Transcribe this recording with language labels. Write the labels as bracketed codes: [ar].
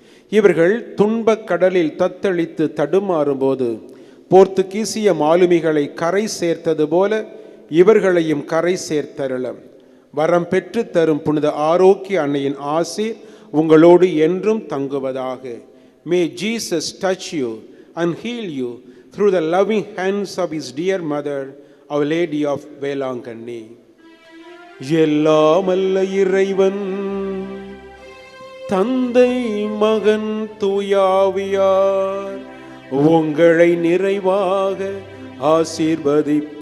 [ta] இவர்கள் துன்பக் கடலில் தத்தளித்து தடுமாறும்போது போர்த்துகீசிய மாலுமிகளை கரை சேர்த்தது போல இவர்களையும் கரை சேர்த்தருளும். வரம் பெற்று தரும் புனித ஆரோக்கிய அன்னையின் ஆசீர் உங்களோடு என்றும் தங்குவதாக. [en] May Jesus touch you and heal you through the loving hands of his dear mother, Our Lady of Velangani. [ta] எல்லாம் அல்ல இறைவன் தந்தை மகன் தூயாவியார் உங்களை நிறைவாக ஆசீர்வதிப்பாராக.